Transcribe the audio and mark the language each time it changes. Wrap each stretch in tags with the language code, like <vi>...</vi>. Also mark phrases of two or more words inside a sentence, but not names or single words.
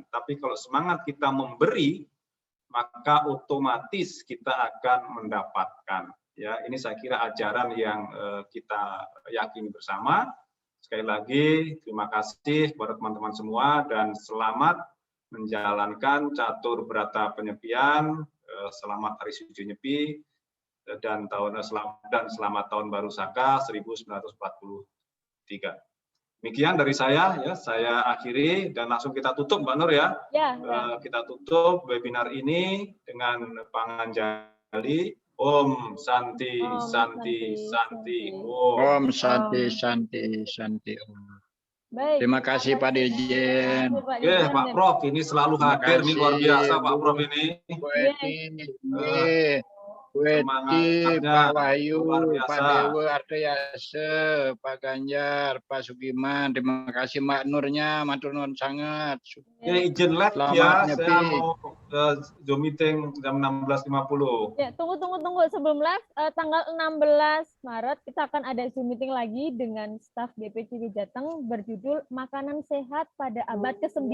<id>Tapi kalau semangat kita memberi, maka otomatis kita akan mendapatkan. Ya, ini saya kira ajaran yang kita yakini bersama. Sekali lagi, terima kasih kepada teman-teman semua dan selamat menjalankan catur berata penyepian. Selamat Hari Suci Nyepi dan selamat Tahun Baru Saka 1943. Demikian dari saya, ya saya akhiri dan langsung kita tutup, Mbak Nur ya. Kita tutup webinar ini dengan panganjali.</id> <sa>Om Santi Santi Santi Om Santi Santi Santi Om.</sa> <id>Baik. Terima kasih Pak Dirjen. Pak Prof ini selalu hadir nih, luar biasa Pak Prof ini. Bu Eti, Pak Wahyu, Pak Dewa Artayase, Pak Ganjar, Pak Sugiman, terima kasih Mbak Nurnya,</id> <jv>matur nuwun</jv> <id>sangat. Izin live ya, saya mau Zoom meeting jam 16.50. Ya, tunggu sebelum live, tanggal 16 Maret kita akan ada Zoom meeting lagi dengan staf DPCB Jateng berjudul Makanan Sehat pada Abad ke-9.</id>